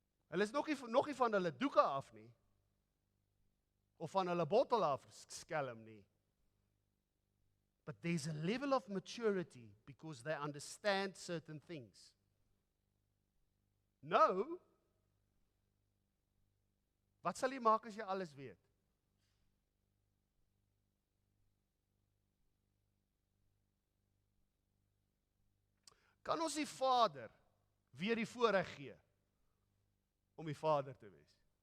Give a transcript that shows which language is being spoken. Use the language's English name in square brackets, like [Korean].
[Afrikaans] Hulle is nog nie van hulle doeke af nie, of van hulle bottel af skelm nie. [English] But there's a level of maturity because they understand certain things. [Afrikaans] Nou, wat sal jy maak as jy alles weet? Kan ons die Vader weer die voorreg gee om die Vader te wees?